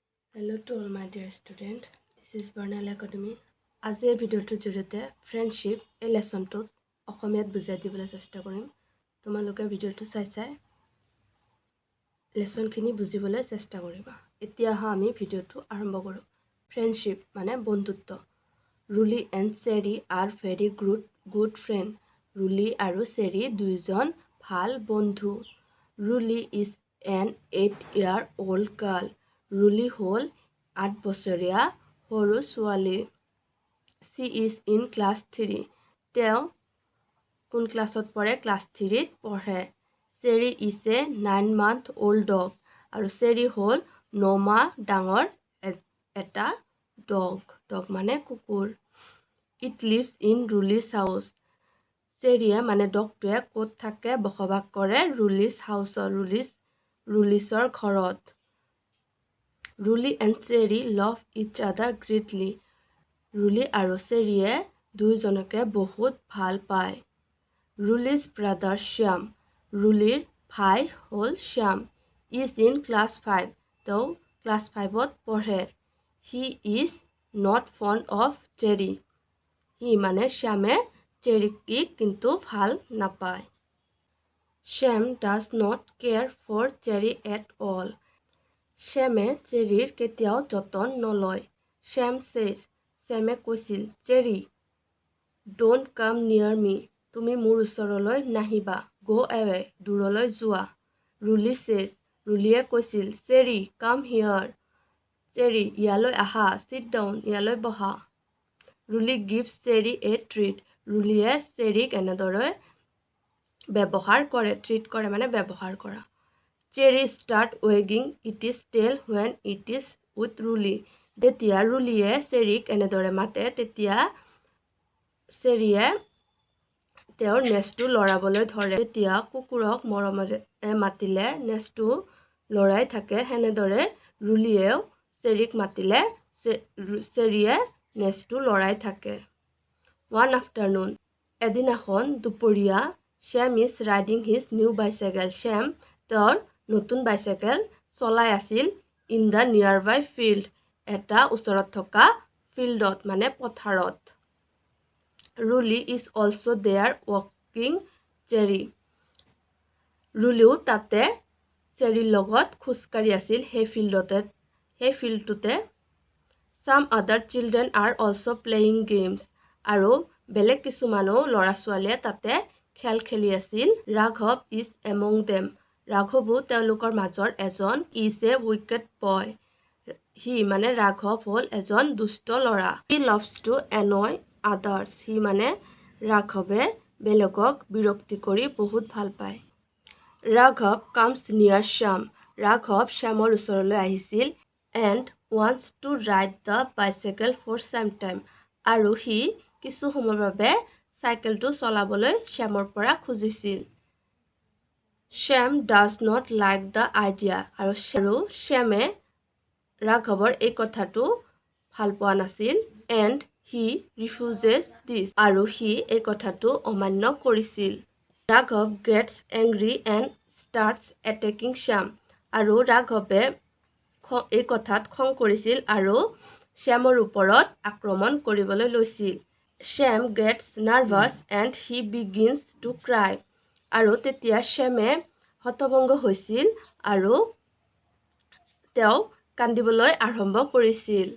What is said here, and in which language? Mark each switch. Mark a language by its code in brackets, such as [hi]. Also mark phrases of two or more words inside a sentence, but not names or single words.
[en] Hello to all my dear student. This is Bernal Academy. [as] আজিৰ ভিডিঅ'টোৰ জৰিয়তে ফ্ৰেণ্ডশ্বিপ এই লেসনটোত অসমীয়াত বুজাই দিবলৈ চেষ্টা কৰিম। তোমালোকে ভিডিঅ'টো চাই লেসনখিনি বুজিবলৈ চেষ্টা কৰিবা। এতিয়া আমি ভিডিঅ'টো আৰম্ভ কৰোঁ। ফ্ৰেণ্ডশ্বিপ মানে বন্ধুত্ব। [en] Ruli and Cherry are very good friend. [as] ৰুলি আৰু চেৰি দুইজন ভাল বন্ধু। [en] Ruli is an 8-year-old girl. [as] ৰুলি হ'ল 8 বছৰীয়া সৰু ছোৱালী। [en] She is in class 3. [as] তেওঁ কোন ক্লাছত পঢ়ে? ক্লাছ 3ত পঢ়ে। [en] চেৰি is a 9-month-old dog. [as] আৰু চেৰি হ'ল 9 মাহ ডাঙৰ এটা ডগ মানে কুকুৰ। [en] It lives in Ruli's house. [as] চেৰিয়ে মানে ডগটোৱে ক'ত থাকে? বসবাস কৰে [en] Ruli's house, [as] ৰুলিছৰ ঘৰত। [en] Ruly and Cherry love each other greatly. [as] Ruly আৰু চেৰিয়ে দুইজনকে বহুত ভাল পায়। [en] Ruly's brother Shyam. [as] Rulyৰ ভাই হ'ল শ্যাম। [en] Is in class 5. [as] তেওঁ class 5ত পঢ়ে। [en] He is not fond of Cherry. [as] সি মানে শ্যামে চেৰিক কিন্তু ভাল নাপায়। [en] Shyam does not care for Cherry at all. [as] শ্যামে চেৰিৰ কেতিয়াও যতন নলয়। শ্যামে কৈছিল, [en] চেৰি, don't come near me. [as] তুমি মোৰ ওচৰলৈ নাহিবা। [en] go away, [as] দূৰলৈ যোৱা। ৰুলি ৰুলিয়ে কৈছিল, চেৰি, [en] come here. [as] চেৰি, ইয়ালৈ আহা। [en] sit down, [as] ইয়ালৈ বহা। [en] Ruli gives Cherry a treat. [as] ৰুলিয়ে চেৰিক এনেদৰে ট্ৰিট কৰে মানে ব্যৱহাৰ কৰা। [en] Cherry start wagging its tail when it is with Ruly. [as] যেতিয়া ৰুলিয়ে চেৰিক এনেদৰে মাতে তেতিয়া চেৰিয়ে তেওঁৰ নেজটো লৰাবলৈ ধৰে। যেতিয়া কুকুৰক মৰমেৰে মাতিলে নেজটো লৰাই থাকে, সেনেদৰে ৰুলিয়েও চেৰিক মাতিলে চেৰিয়ে নেজটো লৰাই থাকে। [en] One afternoon, [as] এদিনাখন দুপৰীয়া, [en] Shyam is riding his new bicycle. [as] Shyam তেওঁৰ নতুন বাইচাইকেল চলাই আছিল [en] in the near by field, [as] এটা ওচৰত থকা ফিল্ডত মানে পথাৰত। [en] Ruli is also there walking Cherry. [as] ৰুলিও তাতে চেৰিৰ লগত খোজকাঢ়ি আছিল সেই ফিল্ডটোতে। [en] Some other children are also playing games. [as] আৰু বেলেগ কিছুমানো ল'ৰা ছোৱালীয়ে তাতে খেল খেলি আছিল। ৰাঘৱ [en] is among them. [as] ৰাঘৱো তেওঁলোকৰ মাজৰ এজন। [en] is a wicked boy. [as] সি মানে ৰাঘৱ হ'ল এজন দুষ্ট ল'ৰা। [en] He loves to annoy others. [as] সি মানে ৰাঘৱে বেলেগক বিৰক্তি কৰি বহুত ভাল পায়। [en] ৰাঘৱ comes near Shyam. [as] ৰাঘৱ শ্যামৰ ওচৰলৈ আহিছিল [en] and wants to ride the bicycle for some time. [as] আৰু সি কিছু সময়ৰ বাবে চাইকেলটো চলাবলৈ শ্যামৰ পৰা খুজিছিল। [en] Shyam does not like the idea. [as] আৰু শ্যামে ৰাঘৱৰ এই কথাটো ভাল পোৱা নাছিল। [en] And he refuses this. [as] আৰু সি এই কথাটো অমান্য কৰিছিল। [en] ৰাঘৱ gets angry and starts attacking Shyam. [as] আৰু ৰাঘৱে এই কথাত খং কৰিছিল আৰু শ্যামৰ ওপৰত আক্ৰমণ কৰিবলৈ লৈছিল। [en] Shyam gets nervous and he begins to cry. [as] আৰু তেতিয়া শ্যামে হতভম্ব হৈছিল আৰু তেওঁ কান্দিবলৈ আৰম্ভ কৰিছিল।